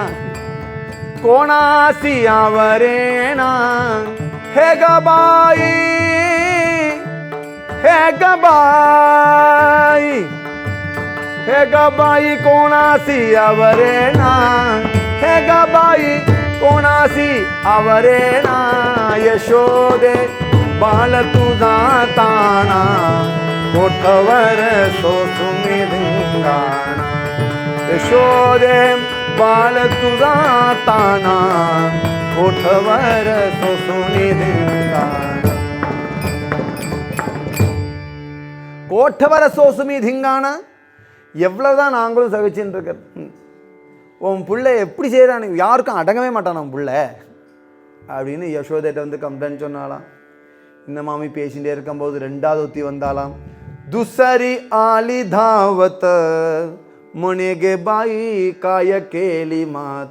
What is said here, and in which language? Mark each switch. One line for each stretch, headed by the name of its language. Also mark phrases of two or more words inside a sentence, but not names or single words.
Marathi: कोणासी आवरेना. हे काय बाई, हे काय बाई, हे काय बाई कोणासी आवरेना. हे काय बाई कोणासी आवरेना. यशोदे बाल तुझा ताना, कोठवर सोसुमी धिंगाणा. यशोदे बाल तुझा ताना, कोठवर सोसुमी धिंगाणा. कोठवर सोसुमी धिंगाणा.
Tamil: எவ்வளவுதான் நாங்களும் சகிச்சுட்டு இருக்கிறது. உன் பிள்ளை எப்படி செய்கிறான், யாருக்கும் அடங்கவே மாட்டான் உன் பிள்ளை அப்படின்னு யசோதைட்ட வந்து கம்ப்ளைண்ட் சொன்னாலாம். இந்த மாமி பேசிகிட்டே இருக்கும்போது ரெண்டாவது ஒத்தி வந்தாலாம்.
Marathi: दुसरी आली धावत म्हणे गे बाई काय केली मात.